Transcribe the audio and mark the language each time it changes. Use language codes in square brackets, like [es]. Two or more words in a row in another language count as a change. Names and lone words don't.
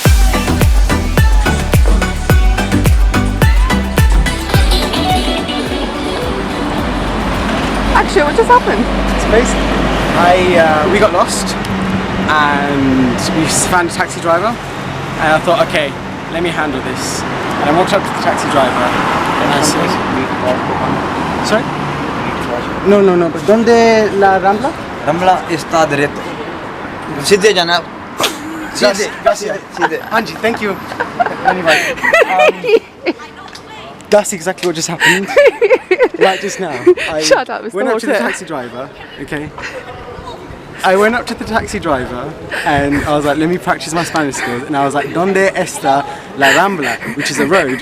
[en] Actually, what just happened? It's amazing. We got lost and we found a taxi driver and I thought, okay, let me handle this. And I walked up to the taxi driver and I said, sorry? No, but [es] ¿dónde la Rambla? Rambla está derecho. [hi] सीधे जाना. सीधे. [es] Gracias. Angie, [en] thank you. Anyway, that's exactly what just happened. Right just now. I Shut up, Mr. went up to the Walter. taxi driver, okay? I went up to the taxi driver and I was like, let me practice my Spanish skills. And I was like, [es] ¿Dónde está la Rambla? [en] Which is a road.